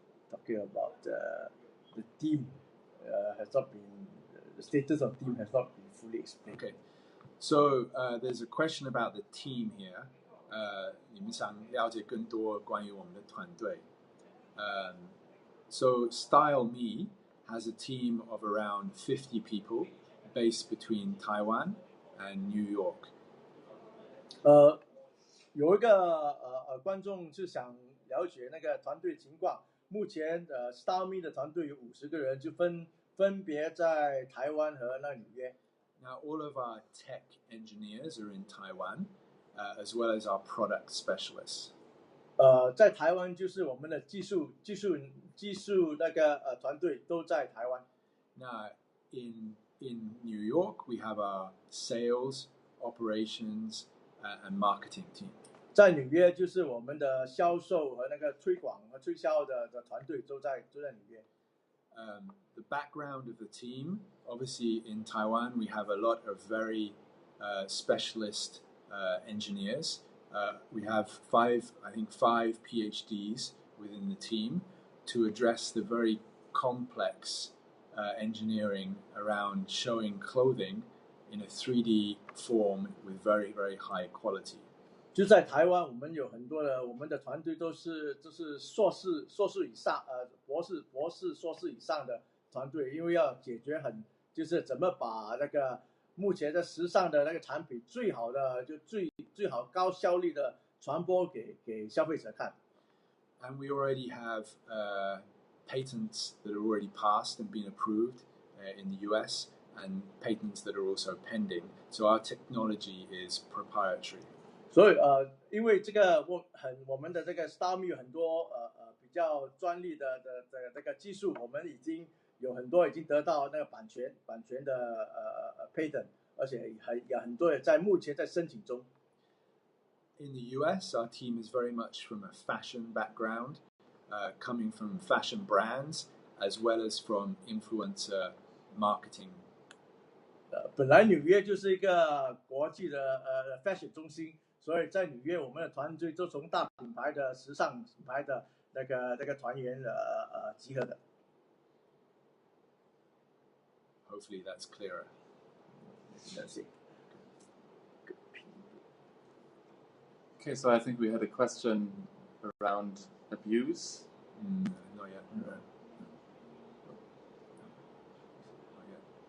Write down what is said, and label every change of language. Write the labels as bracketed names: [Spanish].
[English] Talking about the team has not been the status of team has not been fully explained. Okay, so there's a question about the team here. [Chinese] 你们想了解更多关于我们的团队。 [English] So Style Me has a team of around 50 people based between Taiwan and New York. [Chinese] 有一个观众是想了解那个团队情况。目前Style Me 的团队有50个人，就分别在台湾和纽约。 [English] Now all of our tech engineers are in Taiwan, as well as our product specialists. [Chinese] 在台湾就是我们的技术团队都在台湾。 [English] Now in New York we have our sales, operations, and marketing team. [Chinese] 在纽约就是我们的销售和推广和推销的团队都在纽约。 [English] The background of the team, obviously in Taiwan we have a lot of very specialist engineers. We have five PhDs within the team to address the very complex engineering around showing clothing in a 3D form with very, very high quality. [Chinese] 就在台湾，我们有很多我们的团队都是硕士以上，博士硕士以上的团队，因为要解决就是怎么把目前在时尚的那个产品最好的就最好高效率的传播给消费者看。 [English] And we already have patents that are already passed and been approved in the US, and patents that are also pending. So our technology is proprietary. [Chinese] 所以因为这个我们的这个 StarMe 有很多比较专利的这个技术，我们已经有很多已经得到那个版权的patent， 而且有很多也在目前在申请中。 [English] In the US, our team is very much from a fashion background, coming from fashion brands as well as from influencer marketing. [Chinese] 本来纽约就是一个国际的fashion 中心，所以在纽约我们的团队都从大品牌的时尚品牌的那个团员集合的。 [English] Hopefully that's clearer. Okay, so I think we had a question around abuse. Not yet. No. Not yet.